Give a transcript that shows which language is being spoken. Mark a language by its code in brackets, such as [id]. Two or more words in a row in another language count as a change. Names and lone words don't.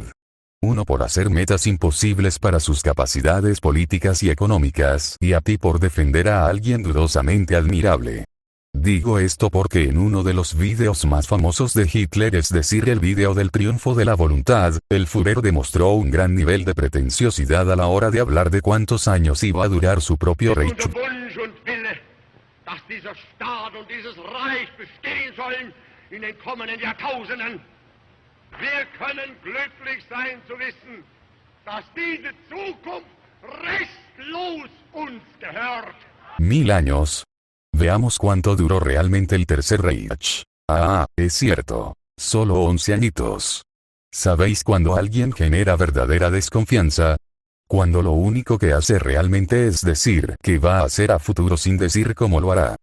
[es] Uno por hacer metas imposibles para sus capacidades políticas y económicas, y a ti por defender a alguien dudosamente admirable. Digo esto porque en uno de los videos más famosos de Hitler, es decir, el video del triunfo de la voluntad, el Führer demostró un gran nivel de pretenciosidad a la hora de hablar de cuántos años iba a durar su propio Reich. [de] Dass dieser Staat und dieses Reich bestehen sollen in den kommenden Jahrtausenden. Wir können glücklich sein zu wissen, dass diese Zukunft restlos uns gehört. [es] 1000 años. Veamos cuánto duró realmente el Tercer Reich. Es cierto. Solo 11 añitos. ¿Sabéis cuando alguien genera verdadera desconfianza? Cuando lo único que hace realmente es decir que va a hacer a futuro sin decir cómo lo hará.